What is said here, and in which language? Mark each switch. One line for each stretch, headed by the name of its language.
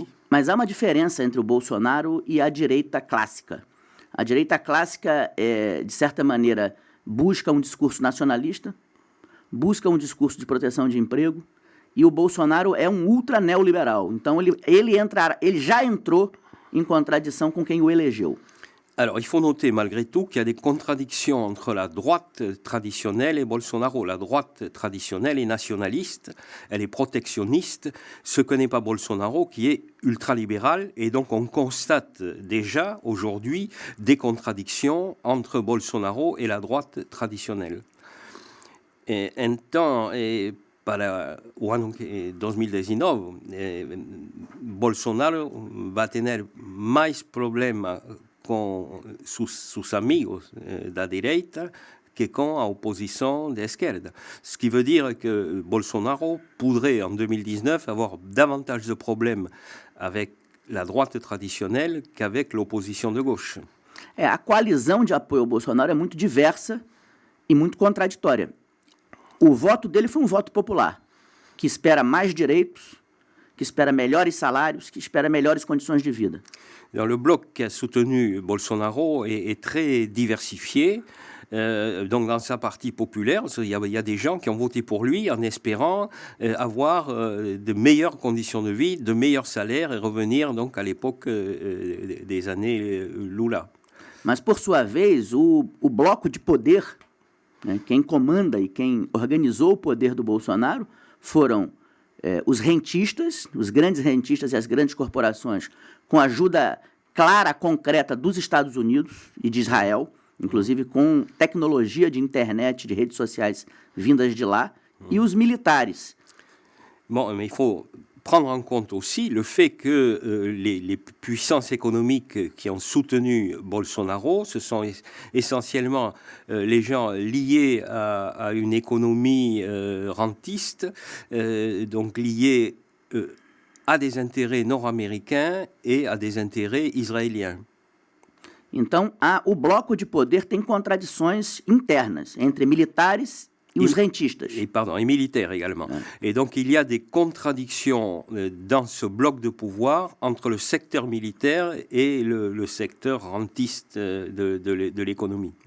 Portuguese: Mas há uma diferença entre o Bolsonaro e a direita clássica. A direita clássica, de certa maneira, busca um discurso nacionalista, busca um discurso de proteção de emprego, e o Bolsonaro é um ultra neoliberal. Então ele já entrou em contradição com quem o elegeu.
French: Alors, il faut noter malgré tout qu'il y a des contradictions entre la droite traditionnelle et Bolsonaro. La droite traditionnelle est nationaliste, elle est protectionniste, ce que n'est pas Bolsonaro qui est ultralibéral. Et donc, on constate déjà aujourd'hui des contradictions entre Bolsonaro et la droite traditionnelle.
Portuguese: Então, para o ano 2019, Bolsonaro vai ter mais problemas com seus amigos da direita que com a opposição da esquerda.
French: Ce qui veut dire que Bolsonaro pourrait en 2019 avoir davantage de problèmes avec la droite traditionnelle qu'avec l'opposition de gauche.
Portuguese: A coalizão de apoio ao Bolsonaro é muito diversa e muito contraditória. O voto dele foi um voto popular, que espera mais direitos, que espera melhores salários, que espera melhores condições de vida.
French: Le bloc qui a soutenu Bolsonaro est très diversifié. Donc dans sa partie populaire, il y a des gens qui ont voté pour lui en espérant avoir de meilleures conditions de vie, de meilleurs salaires et revenir donc à l'époque des années Lula.
Portuguese: Mas por sua vez, o bloco de poder, né, quem comanda e quem organizou o poder do Bolsonaro foram os rentistas, os grandes rentistas e as grandes corporações, com ajuda clara, concreta dos Estados Unidos e de Israel, inclusive com tecnologia de internet, de redes sociais vindas de lá, e os militares.
French: Bon, mais il faut prendre en compte aussi le fait que les puissances économiques qui ont soutenu Bolsonaro, ce sont essentiellement les gens liés à une économie rentiste, donc liés a des intérêts nord-américains et a des intérêts israéliens.
Portuguese: Então, o bloco de poder tem contradições internas entre militares e os rentistas.
French: Et militaires également. Et donc, il y a des contradictions dans ce bloc de pouvoir entre le secteur militaire et le secteur rentiste de l'économie.